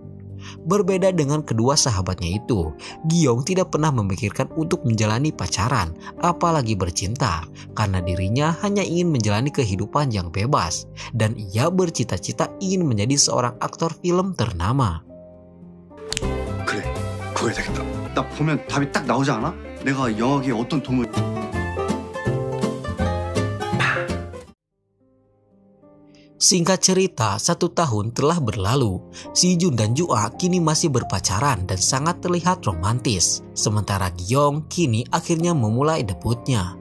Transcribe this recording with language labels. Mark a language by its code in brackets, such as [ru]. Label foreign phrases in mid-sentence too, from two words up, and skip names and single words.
[id] Berbeda dengan kedua sahabatnya itu, Gyeong tidak pernah memikirkan untuk menjalani pacaran, apalagi bercinta, karena dirinya hanya ingin menjalani kehidupan yang bebas, dan ia bercita-cita ingin menjadi seorang aktor film ternama. [ko] 그래, 그거 해야 되겠다. 나 보면 답이 딱 나오지 않아? 내가 영화계에 어떤 도움을... [id] Singkat cerita, 1 tahun telah berlalu. Si Jun dan Jua kini masih berpacaran dan sangat terlihat romantis. Sementara Gyeong kini akhirnya memulai debutnya.